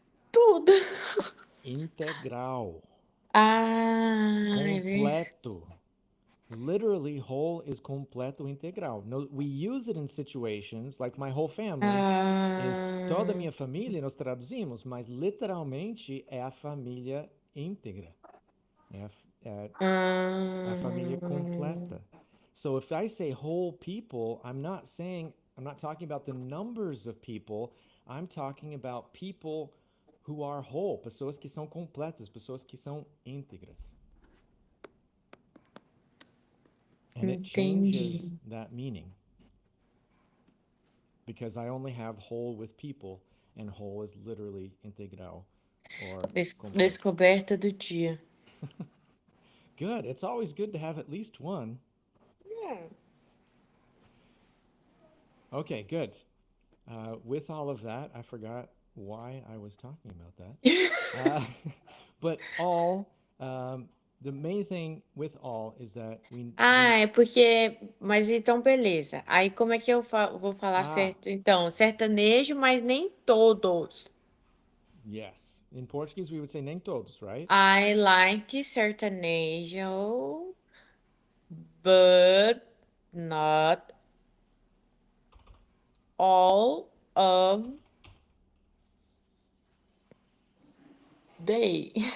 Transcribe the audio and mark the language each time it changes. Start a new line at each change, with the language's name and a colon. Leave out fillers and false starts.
Portuguese: Tudo. Integral. Ah, é verdade. Completo.
English: Literally, whole is
Portuguese: completo integral.
English: No, we use it in situations like my whole family is
Portuguese: toda Ah, minha família, nós traduzimos, mas literalmente é a família íntegra. É a família ah, completa.
English: So if I say whole people, I'm not talking about the numbers of people, I'm talking about people who are whole,
Portuguese: pessoas que são completas, pessoas que são íntegras.
English: And it changes
Portuguese: entendi.
English: that meaning because I only have whole with people, and whole is literally
Portuguese: integral or completo. Descoberta do dia.
English: Good. It's always good to have at least one. Okay, good. With all of that, I forgot why I was talking about that. But all, the main thing with all is that
Portuguese: Ah, é porque. Mas então, beleza. Aí, como é que eu vou falar ah, certo? Então, sertanejo, mas nem todos.
English: yes. In Portuguese, we would say
Portuguese: nem todos,
English: right? I like sertanejo, but not all of they.